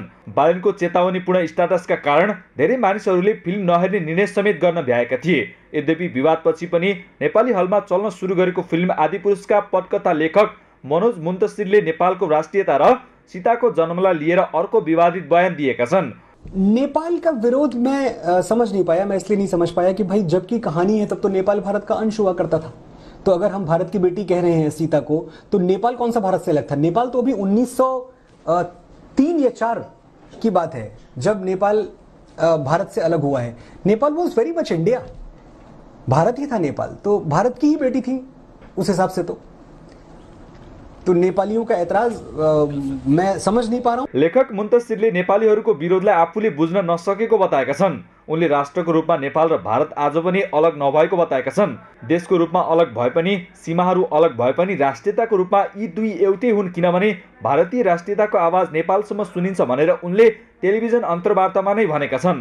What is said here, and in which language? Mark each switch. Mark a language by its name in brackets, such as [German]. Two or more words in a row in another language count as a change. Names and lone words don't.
[Nepali] बालेनको चेतावनीपूर्ण स्ट्याटसका कारण धेरै मानिसहरूले फिल्म नहेर्ने निर्णय समेत गर्न भ्याएका थिए। यद्यपि विवादपछि पनि नेपाली हलमा चल्न सुरु गरेको फिल्म आदिपुरुषका पटकथा लेखक मनोज मुन्तसिरले नेपालको राष्ट्रियता र सीताको जन्मलाई लिएर अर्को विवादित बयान दिएका छन्। [Hindi] नेपाल का विरोध मैं समझ नहीं पाया, मैं इसलिए नहीं समझ पाया कि भाई जबकि कहानी है तब तो नेपाल भारत का अंश हुआ करता था। तो अगर हम भारत की बेटी कह रहे हैं सीता को, तो नेपाल कौन सा भारत से अलग था? नेपाल तो अभी 1903 या 4 की बात है जब नेपाल भारत से अलग हुआ है। [English] Nepal was very much India, [Hindi] भारत ही था नेपाल, तो भारत की ही बेटी थी उस हिसाब से। तो नेपालीयों का ऐतराज मैं समझ नहीं पा रहा हूं। [Nepali] लेखक मुन्तसिरले नेपालीहरूको विरोधलाई आफूले बुझ्न नसकेको बताएका छन्। उनले राष्ट्रको रूपमा नेपाल र भारत आज पनि अलग नभएको बताएका छन्। देशको रूपमा अलग भए पनि, सीमाहरू अलग भए पनि राष्ट्रियताको रूपमा यी दुई एउटै हुन्, किनभने भारतीय राष्ट्रियताको आवाज नेपालसम्म सुनिन्छ भनेर उनले टेलिभिजन अन्तर्वार्तामा नै भनेका छन्।